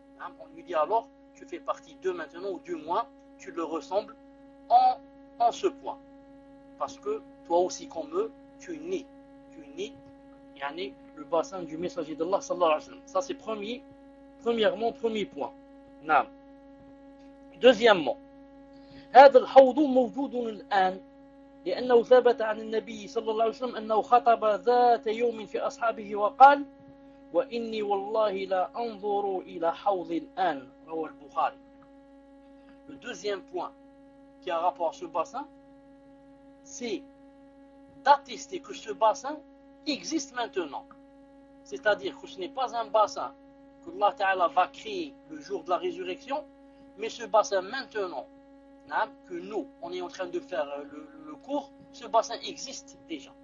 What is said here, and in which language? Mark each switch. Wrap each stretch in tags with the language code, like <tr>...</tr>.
<fr>Naam, on lui dit alors, tu fais partie d'eux maintenant, ou du moins, tu le ressembles en ce point. Parce que toi aussi, comme eux, tu nies yani, le bassin du messager d'Allah, sallallahu alayhi wa sallam. Ça, c'est premier point. Naam.</fr> <ar>Deuxièmement, هذا الحوض موجود الآن لأنه ثابت عن النبي صلى الله عليه وسلم أنه خطب ذات يوم في أصحابه وقال وإني والله لا أنظر إلى حوض الآن رواه البخاري.</ar> <fr>Le deuxième point qui a rapport à ce bassin, c'est d'attester que ce bassin existe maintenant. C'est-à-dire que ce n'est pas un bassin que Allah Ta'ala va créer le jour de la résurrection, mais ce bassin maintenant que nous, on est en train de faire le cours, ce bassin existe déjà.</fr>